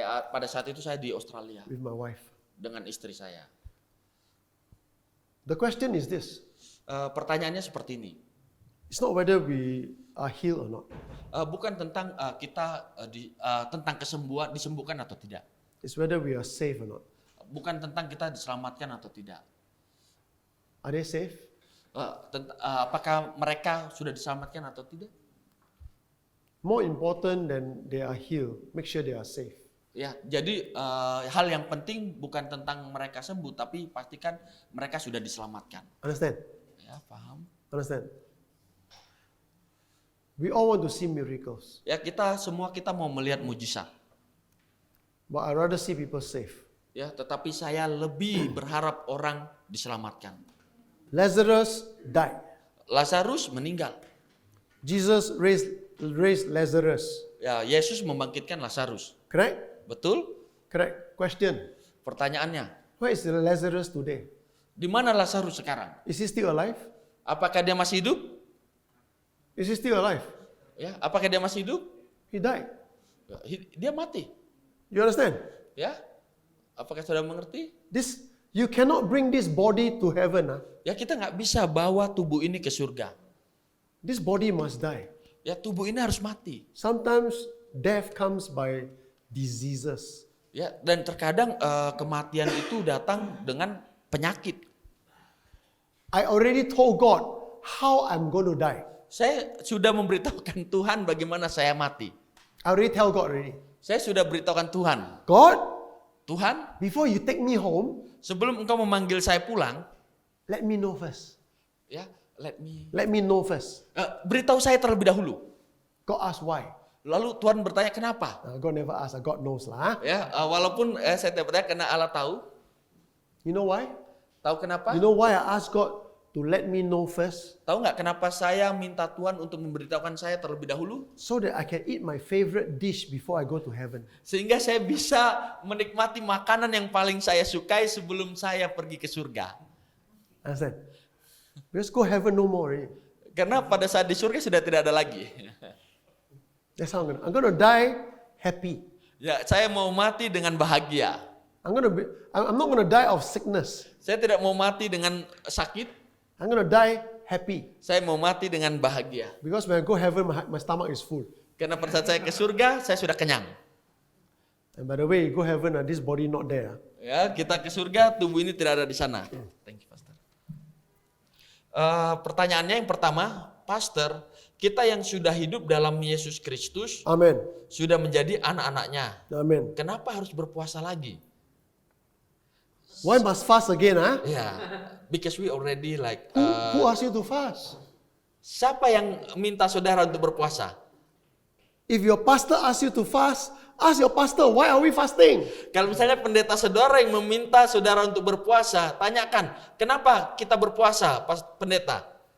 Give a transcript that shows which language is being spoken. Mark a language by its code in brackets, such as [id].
[id] Pada saat itu saya di Australia [en] with my wife. [id] dengan istri saya. [en] The question is this. [id] Pertanyaannya seperti ini. [en] It's not whether we are healed or not. [id] Bukan tentang kita tentang kesembuhan, disembuhkan atau tidak. [en] It's whether we are safe or not. [id] Bukan tentang kita diselamatkan atau tidak. [en] Are they safe? [id] Apakah mereka sudah diselamatkan atau tidak? [en] More important than they are healed, make sure they are safe. [id] Ya, jadi hal yang penting bukan tentang mereka sembuh, tapi pastikan mereka sudah diselamatkan. [en] Understand? [id] Ya, paham? [en] Understand? We all want to see miracles, [id] Ya, semua kita mau melihat mujizat. [en] but I rather see people safe. [id] Ya, tetapi saya lebih berharap orang diselamatkan. [en] Lazarus died. [id] Lazarus meninggal. [en] Jesus raised Lazarus. [id] Ya, Yesus membangkitkan Lazarus. [en] Correct? [id] Betul? [en] Correct. Question. [id] Pertanyaannya, [en] Where is Lazarus today? [id] di mana Lazarus sekarang? [en] Is he still alive? [id] Apakah dia masih hidup? [en] Is he still alive? [id] Ya, apakah dia masih hidup? [en] He died. [id] Ya, dia mati. [en] You understand? [id] Ya, apakah saudara mengerti? [en] You cannot bring this body to heaven. [id] Ya, kita nggak bisa bawa tubuh ini ke surga. [en] This body must die. [id] Ya, tubuh ini harus mati. [en] Sometimes death comes by diseases. [id] Ya, dan terkadang kematian itu datang dengan penyakit. [en] I already told God how I'm going to die. [id] Saya sudah memberitahukan Tuhan bagaimana saya mati. [en] I already tell God already. [id] Saya sudah beritahukan Tuhan. [en] God, [id] Tuhan, [en] before you take me home, [id] sebelum engkau memanggil saya pulang, [en] let me know first. [id] ya, [en] Let me know first. [id] beritahu saya terlebih dahulu. [en] God asked why. [id] Lalu Tuhan bertanya kenapa? [en] God never asked. God knows lah. [id] Ya, walaupun saya tidak bertanya karena Allah tahu. [en] You know why? [id] Tahu kenapa? [en] You know why I asked God to let me know first? [id] Tahu nggak kenapa saya minta Tuhan untuk memberitahukan saya terlebih dahulu? [en] So that I can eat my favorite dish before I go to heaven. [id] Sehingga saya bisa menikmati makanan yang paling saya sukai sebelum saya pergi ke surga. [en] Understand? Because go heaven no more already. [id] Karena pada saat di surga sudah tidak ada lagi. [en] That's how I'm gonna die happy. [id] Ya, saya mau mati dengan bahagia. [en] I'm not gonna die of sickness. [id] Saya tidak mau mati dengan sakit. [en] I'm gonna die happy. [id] Saya mau mati dengan bahagia. [en] Because when I go heaven, my stomach is full. [id] Karena pada saat saya ke surga, saya sudah kenyang. [en] And by the way, you go heaven, this body not there. [id] Ya, kita ke surga, tubuh ini tidak ada di sana. [en] Thank you, Pastor. [id] Pertanyaannya yang pertama, Pastor, kita yang sudah hidup dalam Yesus Kristus, Amen. sudah menjadi anak-anaknya. Amen. Kenapa harus berpuasa lagi? [en] Why must fast again, huh? Ya, because we already like. Who asked you to fast? [id] Siapa yang minta saudara untuk berpuasa? [en] If your pastor asks you to fast, ask your pastor, why are we fasting? [id] Kalau misalnya pendeta saudara yang meminta saudara untuk berpuasa, tanyakan, kenapa kita berpuasa, pendeta?